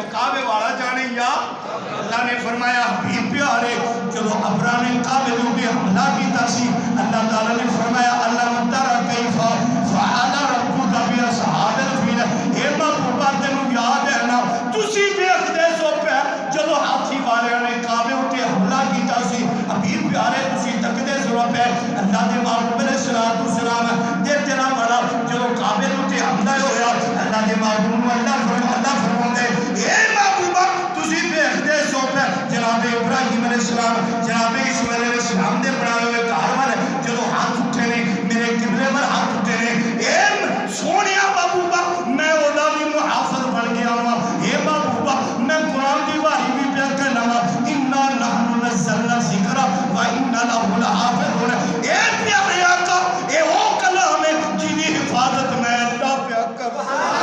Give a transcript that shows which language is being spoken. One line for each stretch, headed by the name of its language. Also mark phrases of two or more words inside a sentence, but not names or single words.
Punjabi: کعبے والا جانے یا اللہ نے فرمایا حبیب پیارے جب ابرا نے کعبے دے حملہ کیتا سی اللہ تعالیٰ نے فرمایا
Arabic: اللہ ترى کیف فعل ربک باصحاب الفیل
Punjabi: اے محبوبہ تینوں یاد ہے نا تسی دیکھدے سو پہ جب ہاتھی والے نے کعبے تے حملہ کیتا سی حبیب پیارے تسی تکدے سو پہ اللہ دے محبوب
Arabic: علیہ الصلوۃ والسلام
Punjabi: دے تیرا بڑا جب کعبے تے حملہ ہویا اللہ دے محبوب اللہ فرماندے اے محبوبہ تسی دیکھدے سو پہ جناب ابراہیم
Arabic: علیہ السلام
Punjabi: جناب اسماعیل
Arabic: علیہ السلام
Punjabi: دے بنائے ہوئے گھر والے جب ہاتھ اٹھے نے میرے قبلے پر ہاتھ اٹھے نے اے سونیا محبوبہ میں اودا بھی محافظ بن گیا ہوں اے محبوبہ میں قرآن دی باری بھی پیا کرنا ہوں
Arabic: انا نحن نزلنا الذکر و انا لہ لحافظون
Punjabi: اے پیارے آقا اے وہ کلام ہے جن کی حفاظت میں اللہ پیا کرتا